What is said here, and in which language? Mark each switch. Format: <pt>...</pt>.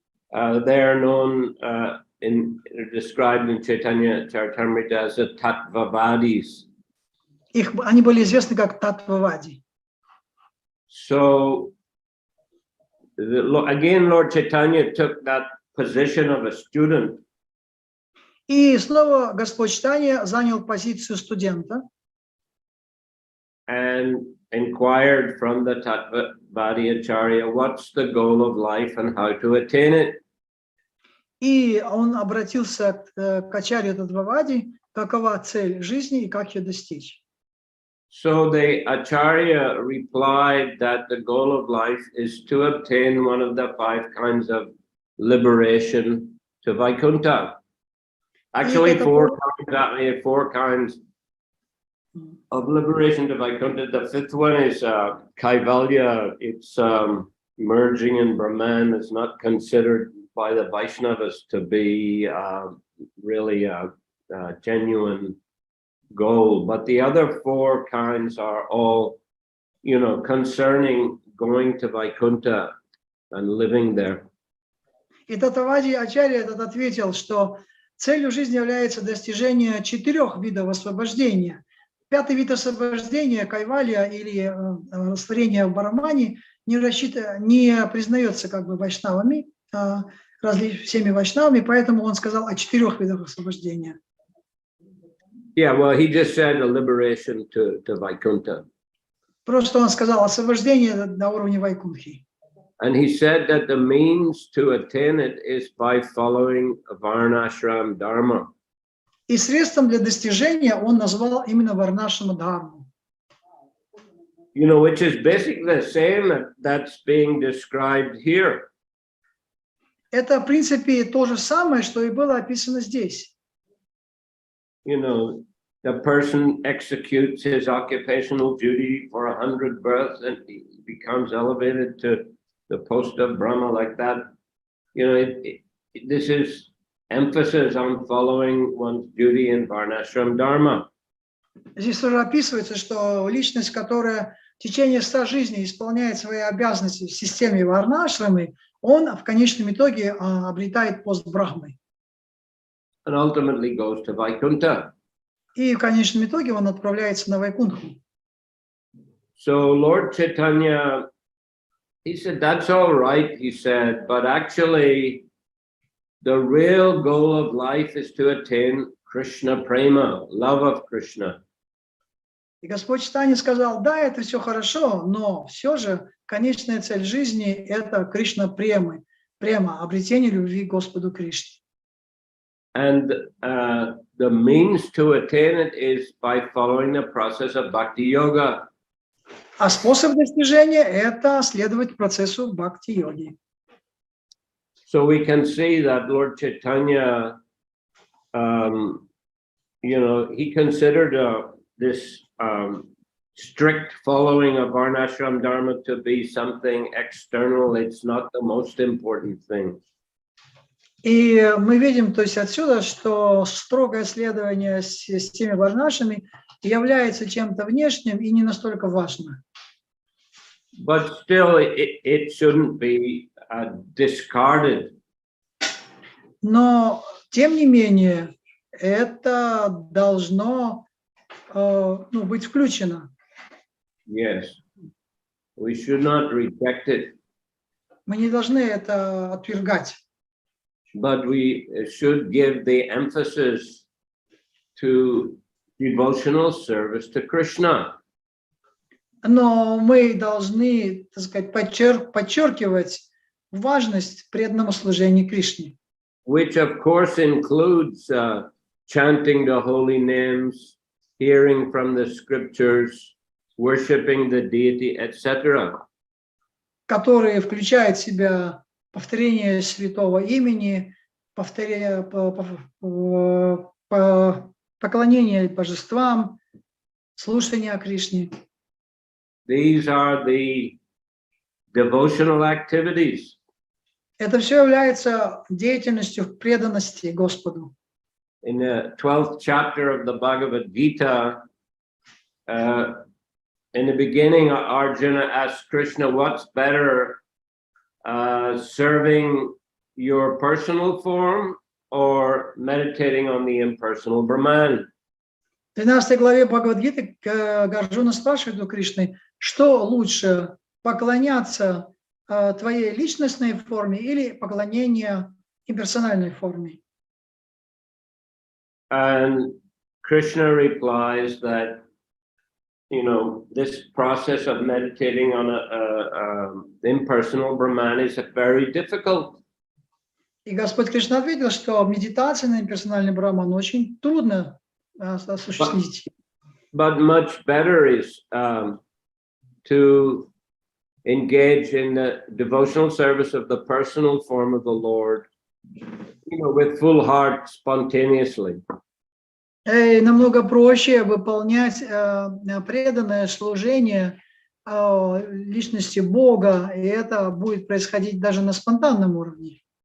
<en>They are known described in Chaitanya Charitamrita as the Tattvavadis.</en> <ru>Они были известны как Таттвавади.</ru> <en>So again, Lord Chaitanya took that position of a student.</en> <ru>И снова Господь Чайтанья занял позицию студента.</ru> <en>And inquired from the Tattvavadi Acharya, what's the goal of life and how to attain it?</en> <ru>И он обратился к Ачарье Таттвавади, какова цель жизни и как ее достичь.</ru> <en>So the Acharya replied that the goal of life is to obtain one of the 5 kinds of liberation to Vaikuntha. Actually, 4 kinds of liberation to Vaikuntha. The 5th one is Kaivalya. It's merging in Brahman. It's not considered by the Vaishnavas to be really a genuine goal. But the other 4 kinds are all, concerning going to Vaikuntha and living there.</en> <ru>И Таттвавади Ачарья этот ответил, что целью жизни является достижение 4 видов освобождения. 5-й вид освобождения, кайвалья или растворение в Брамане, не признается как бы вайшнавами, всеми вайшнавами, поэтому он сказал о 4 видах освобождения.</ru> <en>Yeah, well, he just said a liberation to Vaikuntha.</en> <ru>Просто он сказал освобождение на уровне Вайкунхи.</ru> <en>And he said that the means to attain it is by following Varnashram Dharma.</en> <ru>И средством для достижения он назвал именно Варнашрама Дхарму.</ru> <en>Which is basically the same that's being described here.</en> <ru>Это, в принципе, то же самое, что и было описано здесь.</ru> <en>The person executes his occupational duty for 100 births and he becomes elevated to the post of Brahma like that. This is emphasis on following one's duty in Varnashram Dharma.</en> <ru>Здесь тоже описывается, что личность, которая в течение 100 жизней исполняет свои обязанности в системе Варнашрамы, он в конечном итоге обретает пост Брахмы.</ru> <en>And ultimately goes to Vaikuntha.</en> <ru>И в конечном итоге он отправляется на Вайкунху.</ru> <en>So Lord Chaitanya, he said, that's all right, he said, but actually the real goal of life is to attain Krishna Prema, love of Krishna.</en> <ru>И Господь Чайтанья сказал, да, это все хорошо, но все же конечная цель жизни – это Кришна Према, обретение любви к Господу Кришне.</ru> <en>And the means to attain it is by following the process of Bhakti Yoga.</en> <ru>А способ достижения – это следовать процессу бхакти-йоги.</ru> <en>So we can see that Lord Chaitanya, he considered this strict following of Varnashram Dharma to be something external. It's not the most important thing.</en> <ru>И мы видим, то есть отсюда, что строгое следование системе Варнашрами является чем-то внешним и не настолько важным.</ru> <en>But still, it shouldn't be discarded.</en> <ru>Но, тем не менее, это должно быть включено.</ru> <en>Yes, we should not reject it.</en> <ru>Мы не должны это отвергать.</ru> <en>But we should give the emphasis to devotional service to Krishna.</en> <ru>Но мы должны, так сказать, подчеркивать важность преданному служению Кришне.</ru> <en>which of course includes chanting the holy names, hearing from the scriptures, worshiping the deity, etc.</en> <ru>Которые включают в себя повторение святого имени, поклонение божествам, слушание о Кришне.</ru> <en>These are the devotional activities.</en> <ru>Это все является деятельностью преданности Господу.</ru> <en>In the 12th chapter of the Bhagavad Gita, in the beginning, Arjuna asked Krishna, what's better, serving your personal form or meditating on the impersonal Brahman?</en> <ru>В 12 главе Бхагавад-гиты Арджуна спрашивает у Кришны, что лучше, поклоняться твоей личностной форме или поклонение имперсональной форме?</ru> <en>And Krishna replies that, you know, this process of meditating on a impersonal Brahman is very difficult.</en> <ru>И Господь Кришна ответил, что медитация на имперсональный Брахман очень трудно осуществить.</ru> <en>But much better is to engage in the devotional service of the personal form of the Lord, you know, with full heart, spontaneously.</en> <ru>Намного проще выполнять преданное служение личности Бога, и это будет происходить даже на спонтанном уровне.</ru>